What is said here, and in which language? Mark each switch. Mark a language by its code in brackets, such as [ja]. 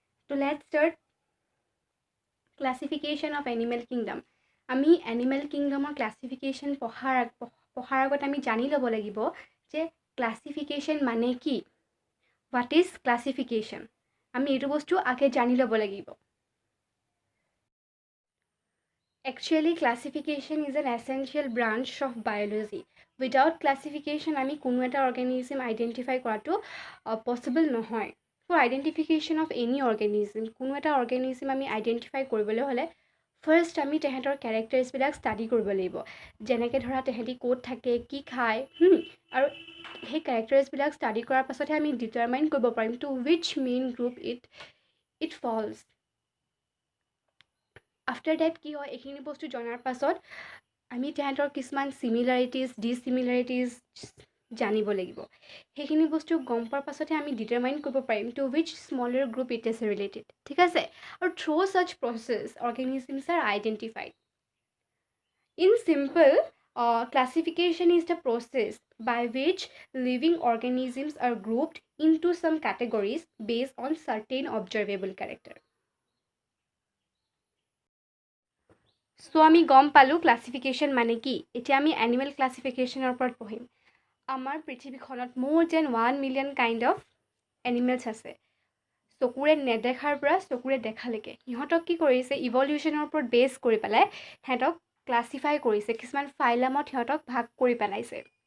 [en] তো let's start classification of animal kingdom. [as] আমি animal কিংডমৰ classification পঢ়াৰ আগত আমি জানি ল'ব লাগিব যে ক্লাছিফিকেশ্যন মানে কি, [en] What is classification. [as] আমি এইটো বস্তু আগে জানি ল'ব লাগিব। [en] Actually, classification is an essential branch of biology. Without classification, [as] আমি কোনো এটা organism identify কৰাটো possible নহয়। [en] For identification of any organism, [as] কোনো এটা organism আমি identify কৰিবলৈ হ'লে ফাৰ্ষ্ট আমি তেহেঁতৰ কেৰেক্টাৰ্ছবিলাক ষ্টাডি কৰিব লাগিব। যেনেকৈ ধৰা তেহেঁতি ক'ত থাকে, কি খায়, আৰু সেই কেৰেক্টাৰ্ছবিলাক ষ্টাডি কৰাৰ পাছতহে আমি ডিটাৰমাইন কৰিব পাৰিম [en] To which main group it falls. After that [as] কি হয়, এইখিনি বস্তু জনাৰ পাছত আমি তেহেঁতৰ কিছুমান চিমিলাৰিটিজ ডিচিমিলাৰিটিজ জানিব লাগিব। সেইখিনি বস্তু গম পোৱাৰ পাছতহে আমি ডিটাৰমাইন কৰিব পাৰিম [en] To which smaller group it is related. [as] ঠিক আছে, আৰু [en] Through such process organisms are identified. In simple, classification is the process by which living organisms are grouped into some categories based on certain observable character. [as] So আমি গম পালোঁ classification মানে কি। এতিয়া আমি এনিমেল ক্লাছিফিকেশ্যনৰ ওপৰত পঢ়িম। আমাৰ পৃথিৱীখনত মোৰ যেন [en] 1 million kind of animals [as] আছে। চকুৰে নেদেখাৰ পৰা চকুৰে দেখালৈকে সিহঁতক কি কৰিছে, ইভলিউশ্যনৰ ওপৰত বেছ কৰি পেলাই সিহঁতক ক্লাছিফাই কৰিছে, কিছুমান ফাইলামত সিহঁতক ভাগ কৰি পেলাইছে।